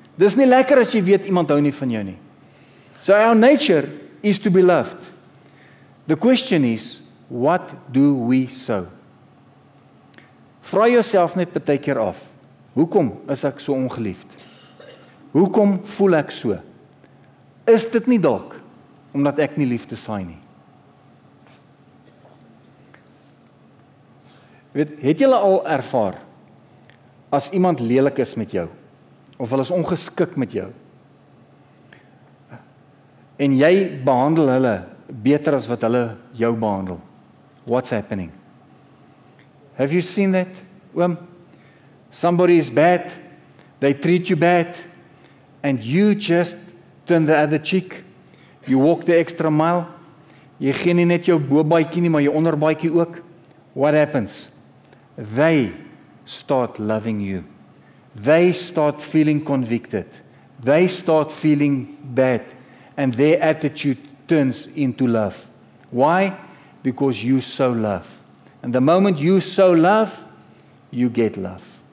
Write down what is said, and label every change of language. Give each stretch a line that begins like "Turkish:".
Afrikaans: Dis nie lekker as jy weet iemand hou nie van jou nie.
English: So our nature is to be loved. The question is, what do we sow?
Afrikaans: Vra jouself net baie keer af. Hoekom is ek so ongeliefd? Hoekom voel ek so? Is dit nie dalk omdat ek nie liefde saai nie? Het julle al ervaar as iemand lelik is met jou of hulle is ongeskik met jou en jy behandel hulle beter as wat hulle jou behandel?
English: What's happening? Have you seen that? Somebody is bad, they treat you bad, and you just turn the other cheek. You walk the extra mile.
Afrikaans: Jy gee nie net jou bobaadjie nie, maar jou onderbaadjie ook.
English: What happens? They start loving you. They start feeling convicted. They start feeling bad, and their attitude turns into love. Why? Because you sow love. And the moment you sow love, you get love.